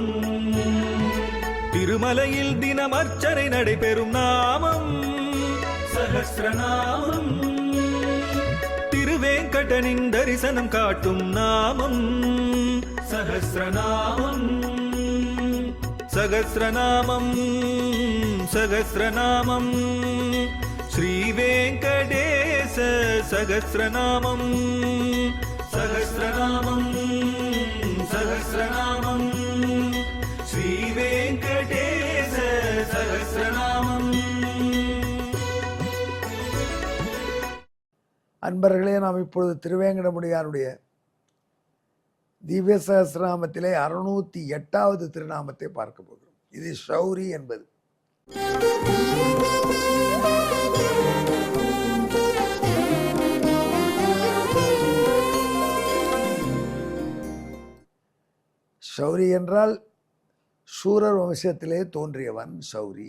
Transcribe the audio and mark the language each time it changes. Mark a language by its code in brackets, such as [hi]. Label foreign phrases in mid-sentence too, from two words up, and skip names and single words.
[ta] திருமலையில் தினம் அர்ச்சனை நடைபெறும் நாமம் சஹஸ்ரநாமம். திருவேங்கடனின் தரிசனம் காட்டும் நாமம் சஹஸ்ரநாமம். [sa] सहस्रनामं सहस्रनामं श्रीवेङ्कटेश सहस्रनामं सहस्रनामं सहस्रनामं श्रीवेङ्कटेश सहस्रनामम्। [ta] அன்பர்களே, நாம் இப்பொழுது திருவேங்கடமுடியானுடைய திவ்ய சகஸ்ரநாமத்திலே 608வது திருநாமத்தை பார்க்க போகிறோம். இது ஷௌரி என்பது. ஷௌரி என்றால் சூரர் வம்சத்திலே தோன்றியவன் ஷௌரி.